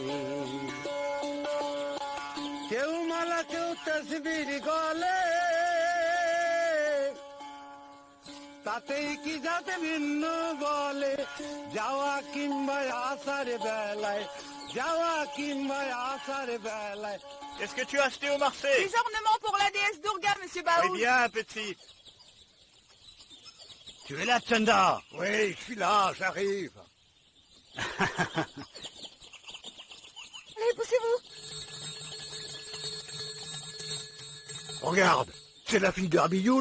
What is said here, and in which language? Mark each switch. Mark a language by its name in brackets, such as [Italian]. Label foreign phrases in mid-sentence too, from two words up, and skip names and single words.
[Bangla] কেউ মালা কেউ তসবির গলে, তাতেই কি যাতে ভিন্ন বলে। যাওয়া কিংবা আসার বেলায়, যাওয়া কিংবা আসার বেলায়। [French] Qu'est-ce que tu as acheté au marché? Des ornements pour la déesse Durga, monsieur Baoul. Eh bien, petite. Tu es là, Chanda? Oui, je suis là, j'arrive. Allez, poussez-vous. Regarde, c'est la fille de Rabioul.